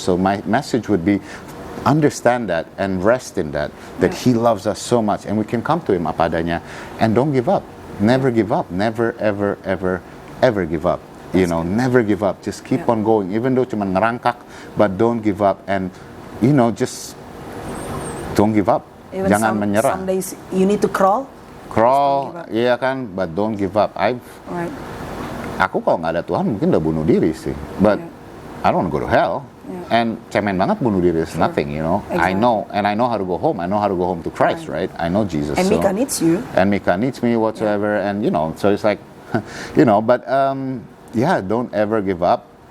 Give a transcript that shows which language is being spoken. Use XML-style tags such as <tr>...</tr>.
<en>So my message would be, understand that and rest in that He loves us so much, and we can come to Him apa adanya, and don't give up. Never give up. Never, ever, ever, ever give up. You know, never give up. Just keep on going, even though</en> <id>cuma ngerangkak,</id> <en>but don't give up, and you know, just don't give up. Even</en> <id>Jangan menyerah.</id> <en>Some days you need to crawl. Iya kan, but don't give up.</en> <id>Aku kalau nggak ada Tuhan mungkin udah bunuh diri sih.</id> <en>But I don't want to go to hell. And</en> <id>cemen banget bunuh diri</id> <en>is nothing, you know. I know how to go home. I know how to go home to Christ, right? I know Jesus. And Mika needs you. And Mika needs me whatsoever, and you know, so it's like, you know, but don't ever give up.</en>